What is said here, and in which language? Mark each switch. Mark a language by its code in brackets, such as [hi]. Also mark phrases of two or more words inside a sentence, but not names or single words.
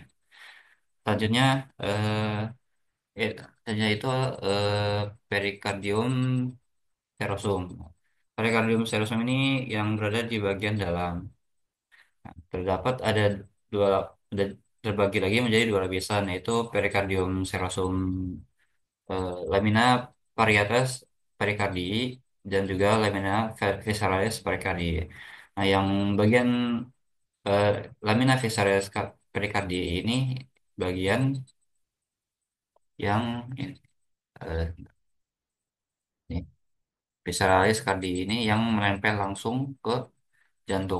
[id] Selanjutnya, selanjutnya itu perikardium serosum. Perikardium serosum ini yang berada di bagian dalam. Nah, dua, ada terbagi lagi menjadi dua lapisan, yaitu perikardium serosum lamina parietas pericardii dan juga lamina visceralis pericardii. Nah, yang bagian eh, lamina visceralis pericardii ini bagian yang eh, ini, visceralis cardii ini yang menempel langsung ke jantung.